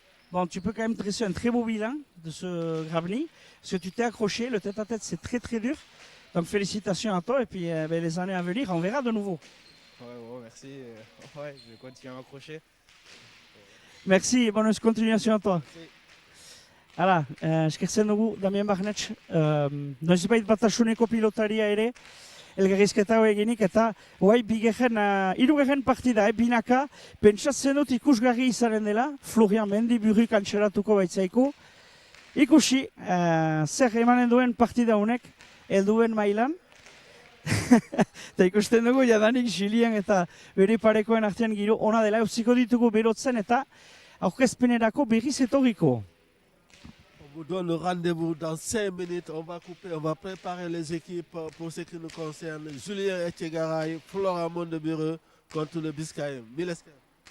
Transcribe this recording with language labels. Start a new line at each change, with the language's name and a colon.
French: Bon, tu peux quand même dresser un très beau bilan de ce Gravny, parce que tu t'es accroché, le tête-à-tête c'est très très dur. Donc félicitations à toi, et puis les années à venir, on verra de nouveau. Ouais, merci. Ouais, je vais continuer à m'accrocher. Merci, bonne continuation à toi. Merci.
Basque: Hala, eskertzen dugu Damien Barnetx, noizbait Batasuneko pilotaria ere, elgarrizketa hau eginik, eta hirugarren partida, binaka, pentsatzen dut ikusgarri izanen dela, Florian Mendiburu kantxeratuko baitzaiko. Ikusi, zer emanen duen partida honek, helduen mailan. Eta ikusten dugu, jadanik Julien eta bere parekoen artean giro ona dela, utziko ditugu berotzen eta aurkezpenerako berriz etorriko.
French: On vous donne rendez-vous dans 5 minutes. On va couper, on va préparer les équipes pour ce qui nous concerne. Julien Etchegaray, Florian Mendiburu contre le Biscayen. Mille escales.